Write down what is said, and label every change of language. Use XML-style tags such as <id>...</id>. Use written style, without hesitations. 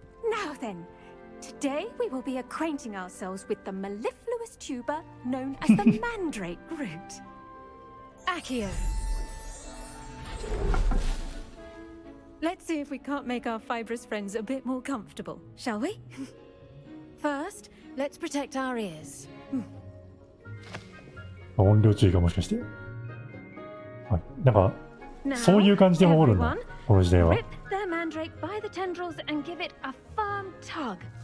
<en>Now then, today we will be acquainting ourselves with the mellifluous tuber known as the mandrake root. Accio. Let's see if we can't make our fibrous friends a bit more comfortable, shall we? First, let's protect our ears.</en> <ja>音量注意がもしかして。はい。なんか、そういう感じで守るんだ。この時代は。</ja> <en>Rip their mandrake by the tendrils and give it a firm tug.</en>